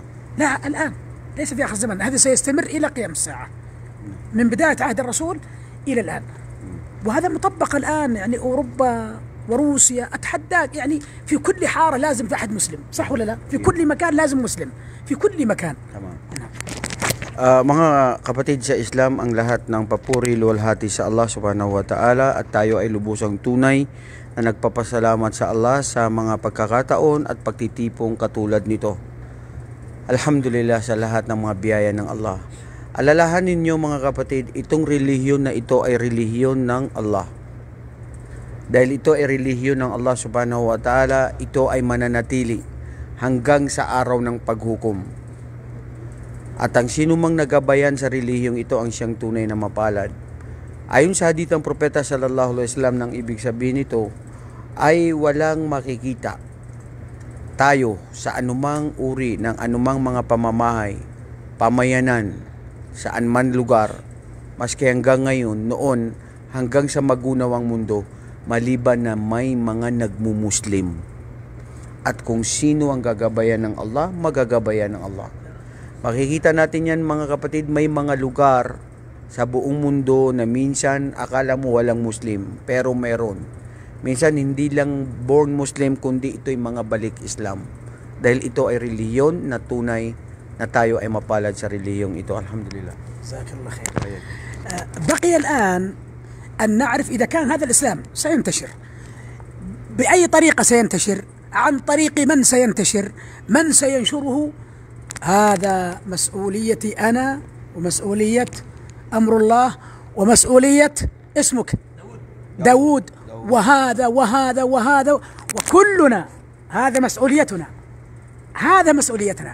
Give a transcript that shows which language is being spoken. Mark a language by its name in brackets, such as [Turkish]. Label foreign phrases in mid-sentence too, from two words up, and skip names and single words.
[Arabic] لا، الآن ليس في آخر الزمن، هذا سيستمر إلى قيام الساعة، من بداية عهد الرسول إلى الآن. وهذا مطبق الآن، يعني أوروبا وروسيا، أتحداك، يعني في كل حارة لازم في أحد مسلم، صح ولا لا؟ في كل مكان لازم مسلم، في كل مكان. [Filipino] Tama. Mga kapatid sa Islam, ang lahat ng papuri, luwalhati sa [Arabic] الله سبحانه وتعالى, [Filipino] at tayo ay lubusang tunay na nagpapasalamat sa Allah sa mga pagkakataon at pagtitipong katulad nito. Alhamdulillah sa lahat ng mga biyaya ng Allah. Alalahanin ninyo mga kapatid, itong relihiyon na ito ay relihiyon ng Allah. Dahil ito ay relihiyon ng [Arabic] الله سبحانه وتعالى, [Filipino] ito ay mananatili hanggang sa araw ng paghukom. At ang sinumang nagabayan sa relihiyong ito ang siyang tunay na mapalad. Ayon sa hadith ng Propeta [Arabic] صلى الله عليه وسلم, [Filipino] nang ibig sabihin nito ay walang makikita tayo sa anumang uri ng anumang mga pamamahay, pamayanan, saan man lugar, maski hanggang ngayon, noon, hanggang sa magunawang mundo, maliban na may mga nagmumuslim. At kung sino ang gagabayan ng Allah, magagabayan ng Allah. Makikita natin yan mga kapatid, may mga lugar sa buong mundo na minsan akala mo walang Muslim, pero meron. Minsan hindi lang [English] born Muslim, [Filipino] kundi ito'y mga balik Islam. Dahil ito ay relihiyon na tunay na tayo ay mapalad sa relihiyong ito. Alhamdulillah. [Arabic] جزاك الله خير. بقي الآن أن نعرف إذا كان هذا الإسلام سينتشر بأي طريقة سينتشر، عن طريق من سينتشر، من سينشره. هذا مسؤوليتي أنا، ومسؤولية أمر الله، ومسؤولية اسمك داود، وهذا وهذا وهذا، وكلنا هذا مسؤوليتنا، هذا مسؤوليتنا.